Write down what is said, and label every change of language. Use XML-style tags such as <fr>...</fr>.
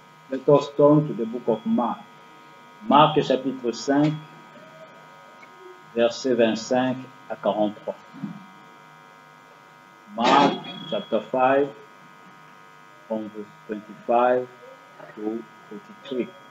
<en>Let us turn to the book of Mark.</en> <fr>Marc chapitre 5, versets 25 à 43.</fr> <en>Mark chapter 5, from verse 25 to 43.</en>